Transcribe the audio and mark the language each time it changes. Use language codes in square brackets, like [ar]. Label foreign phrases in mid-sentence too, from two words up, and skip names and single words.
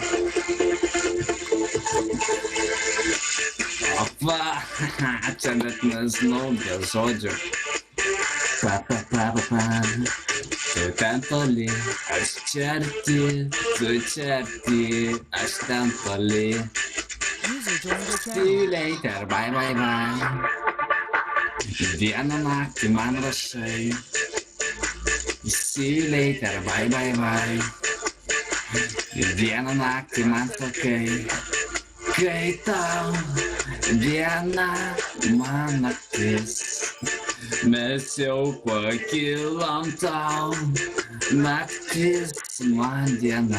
[lt] Opa, čia net nežinau be žodžių. Pa. Tu ten toli, aš čia arti, tu čia arti, aš ten toli. [en] See you later, bye bye bye. [lt] Dieną naktį man rašai. [en] See you later, bye bye bye. [lt] Dieną naktį man sakai, kai tau diena man naktis. Mes jau pakilom tau, naktis man diena.